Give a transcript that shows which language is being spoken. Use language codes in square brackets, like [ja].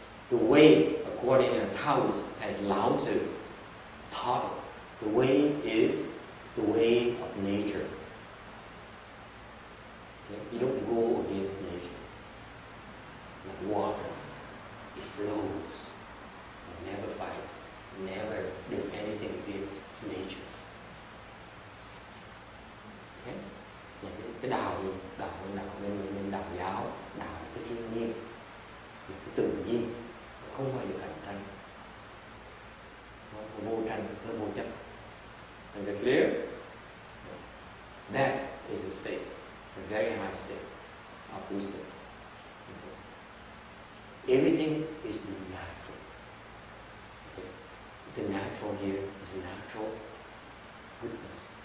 [en] The way, according to Taoist, as Lao Tzu taught it, the way is the way of nature. Okay? You don't go against nature. Like water, it flows, it never fights, never does anything against nature. [vi] Okay? Cái đạo gì? Đạo nên đạo giáo, đạo cái thiên nhiên, cái tự nhiên, không bao giờ cạnh tranh, nó vô tranh, nó vô chấp. [en] Is it clear? That is a state, a very high state of wisdom. Okay. Everything is natural. Okay. The natural here is natural goodness.